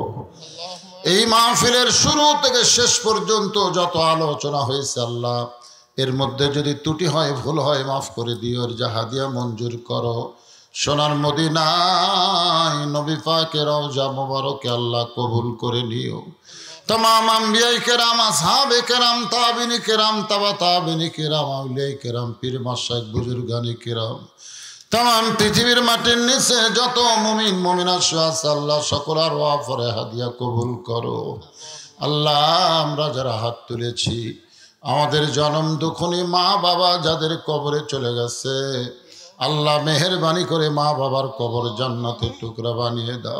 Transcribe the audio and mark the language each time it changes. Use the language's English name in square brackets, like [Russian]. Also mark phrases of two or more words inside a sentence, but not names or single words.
[Bangla] এই মাহফিলের শুরু থেকে শেষ পর্যন্ত যত আলোচনা হয়েছে আল্লাহ, এর মধ্যে যদি ত্রুটি হয়, ভুল হয়, মাফ করে দিও। এর যা হাদিয়া মঞ্জুর করো। সোনার মদিনায় নবী পাকের রওজা মুবারকে আল্লাহ কবুল করে নিও। তামাম আম্বিয়ায়ে কেরাম আসহাবে কেরাম তাবেয়ীনে কেরাম তাবে তাবেয়ীনে কেরাম আউলিয়ায়ে কেরাম পীর মাশায়েখ বুজুর্গানে কেরাম তামাম পৃথিবীর মাটির নিচে যত মুমিন মুমিনাত আছে আল্লাহ সকলের ওয়াফরে হাদিয়া কবুল করো। আল্লাহ আমরা যারা হাত তুলেছি আমাদের জনম দুঃখনী মা বাবা যাদের কবরে চলে গেছে আল্লাহ মেহেরবানি করে মা বাবার কবর জান্নাতের টুকরা বানিয়ে দাও।